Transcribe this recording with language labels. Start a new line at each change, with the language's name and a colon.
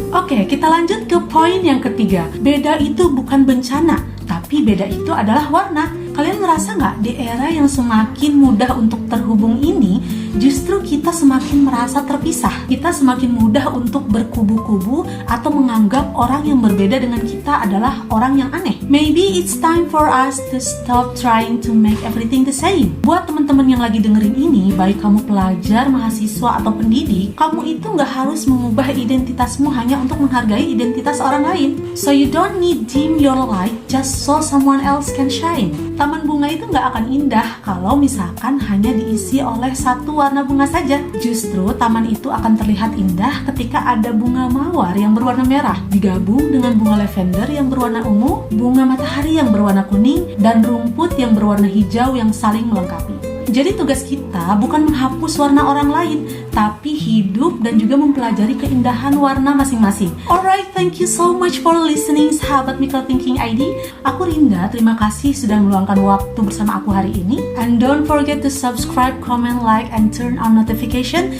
Indonesian: Oke, kita lanjut ke poin yang ketiga. Beda itu bukan bencana, tapi beda itu adalah warna. Kalian ngerasa nggak di era yang semakin mudah untuk terhubung ini, justru kita semakin merasa terpisah. Kita semakin mudah untuk berkubu-kubu atau menganggap orang yang berbeda dengan kita adalah orang yang aneh.
English: Maybe it's time for us to stop trying to make everything the same.
Indonesian: Buat teman-teman yang lagi dengerin ini, baik kamu pelajar, mahasiswa, atau pendidik, kamu itu nggak harus mengubah identitasmu hanya untuk menghargai identitas orang lain.
English: So you don't need dim your light just so someone else can shine.
Indonesian: Taman bunga itu nggak akan indah kalau misalkan hanya diisi oleh satu warna bunga saja. Justru taman itu akan terlihat indah ketika ada bunga mawar yang berwarna merah digabung dengan bunga lavender yang berwarna ungu, bunga matahari yang berwarna kuning, dan rumput yang berwarna hijau yang saling melengkapi. Jadi tugas kita bukan menghapus warna orang lain, tapi hidup dan juga mempelajari keindahan warna masing-masing.
English: Alright, thank you so much for listening,
Indonesian: sahabat
English: Microthinking ID.
Indonesian: Aku Rinda, terima kasih sudah meluangkan waktu bersama aku hari ini.
English: And don't forget to subscribe, comment, like, and turn on notification.